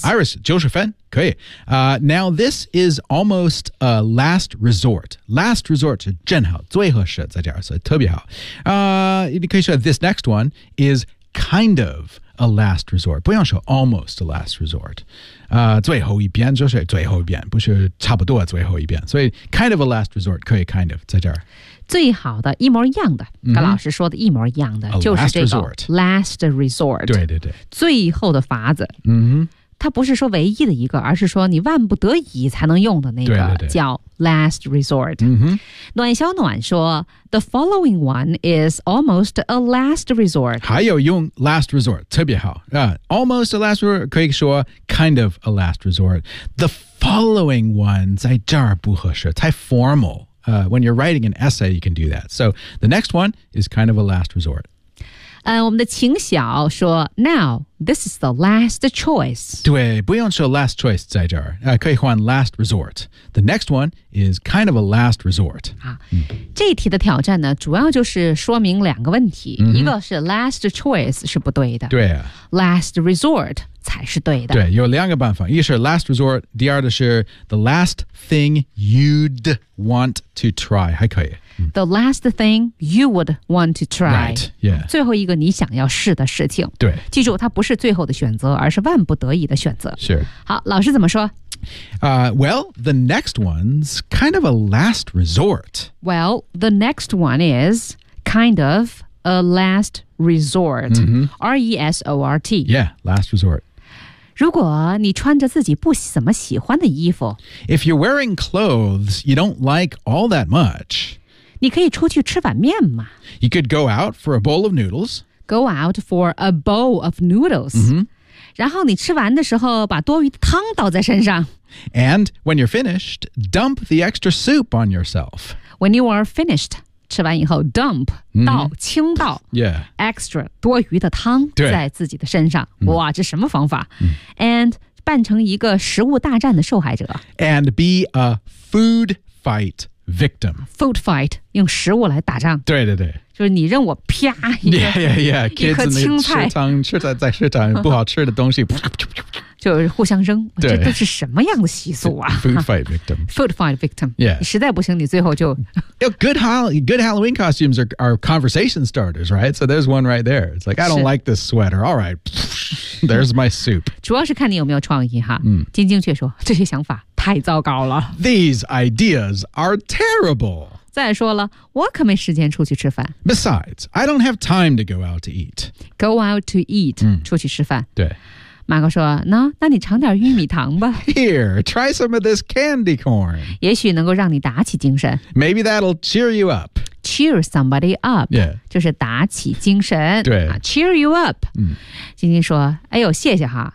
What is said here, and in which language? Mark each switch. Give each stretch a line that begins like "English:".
Chinese: 90分可以、
English: Now this is almost a last resort Last resort
Chinese: 是正好最合适在这儿所以特别好、你可以说
English: this next one is kind of a last resort
Chinese: 不用说
English: almost a last resort、
Chinese: 最后一遍就是最后一遍不是差不多最后一遍所以
English: kind of a last resort
Chinese: 可以 kind of 在这儿最好的一模一样的、 mm-hmm. 跟老师说的一模一样的、 A、就是这个
English: resort. last resort
Chinese: 对对对最后的法子、 mm-hmm. 它不是说唯一的一个而是说你万不得已才能用的那个对对对叫 last resort、 mm-hmm. 暖小暖说
English: the following one is almost a last resort
Chinese: 还有用
English: last resort
Chinese: 特别好、
English: almost a last resort
Chinese: 可以说
English: kind of a last resort the following one
Chinese: 在这儿不合适太
English: formalWhen you're writing an essay, you can do that. So the next one is kind of a last resort.
Chinese: 我们的秦晓说
English: Now, this is the last choice.
Chinese: 对不用说
English: last choice
Chinese: 在这儿、可以换
English: last resort. The next one is kind of a last resort.、
Chinese: 嗯、这一题的挑战呢主要就是说明两个问题、 mm-hmm. 一个是 last choice 是不对的对、啊、 last resort 才是对的对有两个办法一是 last resort, 第二的是
English: the last thing you'd want to try,
Chinese: 还可以
English: The last thing you would want to try. Right, yeah.
Chinese: 最后一个你想要试的事情。对。记住它不是最后的选择而是万不得已的选择。是。好老师怎么说
English: Well, the next one's kind of a last resort. Well, the next one is kind of a last resort.、 Mm-hmm. R-E-S-O-R-T. Yeah, last resort.
Chinese: 如果你穿着自己不怎么喜欢的衣服
English: If you're wearing clothes you don't like all that much
Chinese: 你可以出去吃碗面吗
English: You could go out for a bowl of noodles Go out for a bowl of noodles、 mm-hmm.
Chinese: 然后你吃完的时候把多余的汤倒在身上
English: And when you're finished, dump the extra soup on yourself When you are finished,
Chinese: 吃完以后 dump 倒倾倒
English: extra
Chinese: 多余的汤在自己的身上。哇，这什么方法？
English: And
Chinese: 扮成一个食物大战的受害者。
English: And be a food fight victim.
Chinese: Food fight 用食物来打仗。对对对。就是你扔我啪一个
English: kids
Chinese: 一颗青菜，吃在食堂不好吃的东西，就是互相扔。这都是什么样的习俗啊？
English: Food fight victim. Food fight victim. Yeah.
Chinese: 实在不行，你最后就
English: good Halloween costumes are conversation starters, right? So there's one right there. It's like, I don't like this sweater. All right. There's my soup.
Chinese: 主要是看你有没有创意哈。晶晶却说，这些想法太糟糕了。
English: These ideas are terrible.
Chinese: 再说了，我可没时间出去吃饭。
English: Besides, I don't have time to go out to eat. Go out to eat,
Chinese: 出去吃饭。对。马克说，那你尝点玉米糖吧。
English: Here, try some of this candy corn.
Chinese: 也许能够让你打起精神。
English: Maybe that'll cheer you up. Cheer somebody up. Yeah.
Chinese: 就是打起精神。对。
English: Cheer you up.
Chinese: 晶晶说，哎呦，谢谢哈。